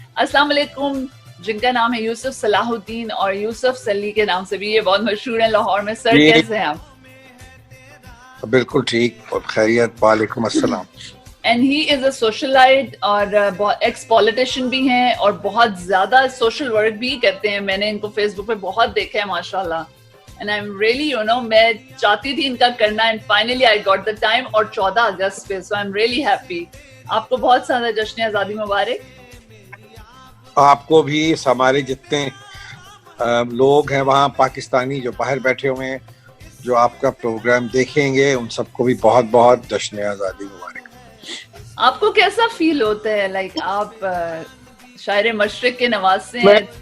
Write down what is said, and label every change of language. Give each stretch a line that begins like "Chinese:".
Urdu: السلام علیکم, جن کا نام ہے یوسف صلاح الدین اور یوسف سلی کے نام سے بھی یہ بہت مشہور ہیں لاہور میں. سر کیسے ہیں آپ؟ بالکل ٹھیک اور خیریت. وعلیکم السلام.
English: and he is a socialite
Urdu: اور ایکس پولیٹیشین بھی ہیں اور بہت زیادہ سوشل ورک بھی کرتے ہیں. میں نے ان کو فیس بک پہ بہت دیکھا ہے ماشاء اللہ.
English: And I'm really,
Urdu: میں چاہتی تھی ان کا کرنا
English: and finally I got the time
Urdu: اور 14 اگست پہ,
English: so I'm really happy.
Urdu: آپ کو بہت زیادہ جشن آزادی مبارک. آپ کو بھی, ہمارے جتنے لوگ ہیں وہاں پاکستانی جو باہر بیٹھے ہوئے ہیں جو آپ کا پروگرام دیکھیں گے ان سب کو بھی بہت بہت جشن آزادی مبارک. آپ کو کیسا فیل ہوتا ہے لائک آپ شاعر مشرق کے نواسے ہیں؟